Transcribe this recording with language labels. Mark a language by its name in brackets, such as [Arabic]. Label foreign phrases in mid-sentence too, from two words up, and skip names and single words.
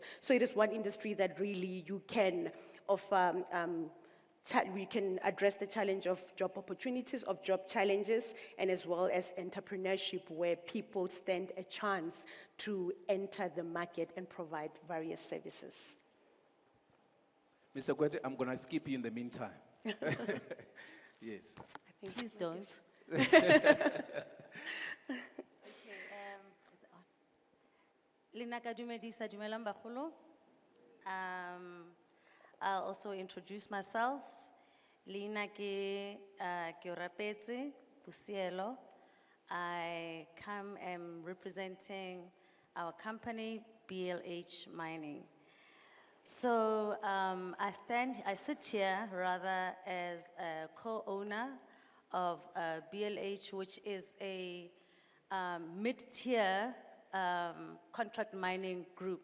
[English] So it is one industry that really you can offer, we can address the challenge of job opportunities, of job challenges, and as well as entrepreneurship where people stand a chance to enter the market and provide various services. Mr. Gwete, I'm going to skip you in the meantime. Yes. I think please don't. [Tswana] Lina ka dumedisa, dumelang bagolo. [English] I'll also introduce myself. [Tswana] Lina ke Rapetse Pusielo. [English] I am representing our company, BLH Mining. So I sit here rather as a co-owner of BLH, which is a mid-tier contract mining group.